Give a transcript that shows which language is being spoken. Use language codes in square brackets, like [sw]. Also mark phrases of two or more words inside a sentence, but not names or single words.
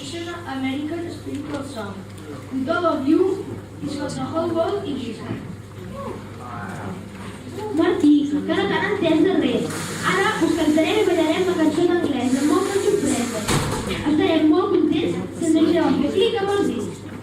[en] American spiritual song. With all of you, is what the whole world is. [ca] Martí, que no t'han entès de res. Ara us cantarem i ballarem la cançó d'anglès amb moltes sorpreses. Estarem molt contents si ens deixeu fer clic amb els dits.